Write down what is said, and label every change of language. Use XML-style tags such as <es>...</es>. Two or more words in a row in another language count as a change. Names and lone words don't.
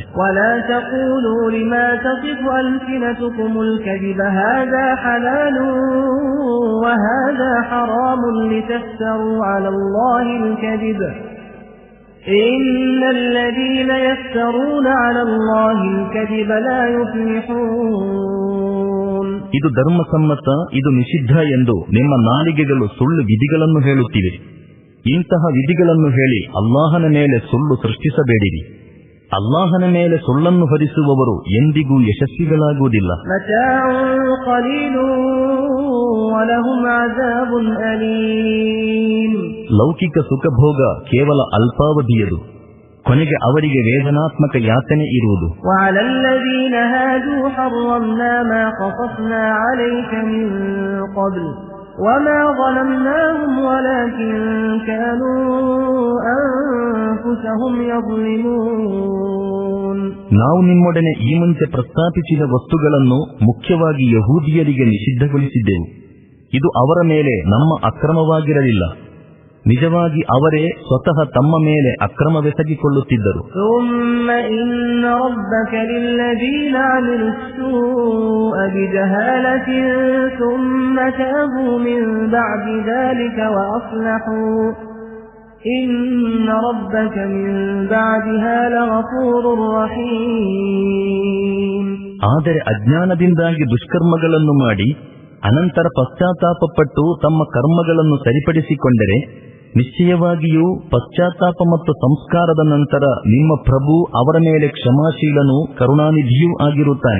<ar>ولا تقولوا لما تصف ألسنتكم الكذب هذا حلال وهذا حرام لتفتروا على الله الكذب إن الذين يفترون على الله الكذب لا يفلحون.</ar> <kn>ಇದು ಧರ್ಮಸಮ್ಮತ, ಇದು ನಿಷಿದ್ಧ ಎಂದು ನಿಮ್ಮ ನಾಲಿಗೆಗಳು ಸುಳ್ಳು ವಿಧಿಗಳನ್ನು ಹೇಳುತ್ತಿವೆ. ಇಂತಹ ವಿಧಿಗಳನ್ನು ಹೇಳಿ ಅಲ್ಲಾಹನ ಮೇಲೆ ಸುಳ್ಳು ಸೃಷ್ಟಿಸಬೇಡಿರಿ. ಅಲ್ಲಾಹನ ಮೇಲೆ ಸುಳ್ಳನ್ನು ಹೊರಿಸುವವರು ಎಂದಿಗೂ ಯಶಸ್ವಿಗಳಾಗುವುದಿಲ್ಲ. ಲೌಕಿಕ ಸುಖಭೋಗ ಕೇವಲ ಅಲ್ಪಾವಧಿಯದು, ಕೊನೆಗೆ ಅವರಿಗೆ ವೇದನಾತ್ಮಕ ಯಾತನೆ ಇರುವುದು.</kn> <ar>وما ظلمناهم ولكن كانوا أنفسهم يظلمون.</ar> <kn>ನಾವು ನಿಮ್ಮೊಡನೆ ಈ ಮುಂಚೆ ಪ್ರಸ್ತಾಪಿಸಿದ ವಸ್ತುಗಳನ್ನು ಮುಖ್ಯವಾಗಿ ಯಹೂದಿಯರಿಗೆ ನಿಷಿದ್ಧಗೊಳಿಸಿದ್ದೆವು. ಇದು ಅವರ ಮೇಲೆ ನಮ್ಮ ಅಕ್ರಮವಾಗಿರಲಿಲ್ಲ, ನಿಜವಾಗಿ ಅವರೇ ಸ್ವತಃ ತಮ್ಮ ಮೇಲೆ ಅಕ್ರಮವೆಸಗಿಕೊಳ್ಳುತ್ತಿದ್ದರು.</kn> <ar>ثم إن ربك للذين عملوا السوء بجهالة ثم تابوا من بعد ذلك وأصلحوا إن ربك من بعدها لغفور رحيم.</ar> <kn>ಆದರೆ ಅಜ್ಞಾನದಿಂದಾಗಿ ದುಷ್ಕರ್ಮಗಳನ್ನು ಮಾಡಿ ಅನಂತರ ಪಶ್ಚಾತ್ತಾಪಪಟ್ಟು ತಮ್ಮ ಕರ್ಮಗಳನ್ನು ಸರಿಪಡಿಸಿಕೊಂಡರೆ ನಿಶ್ಚಯವಾಗಿಯೂ ಪಶ್ಚಾತ್ತಾಪ ಮತ್ತು ಸಂಸ್ಕಾರದ ನಂತರ ನಿಮ್ಮ ಪ್ರಭು ಅವರ ಮೇಲೆ ಕ್ಷಮಾಶೀಲನೂ ಕರುಣಾನಿಧಿಯೂ ಆಗಿರುತ್ತಾನೆ.</kn>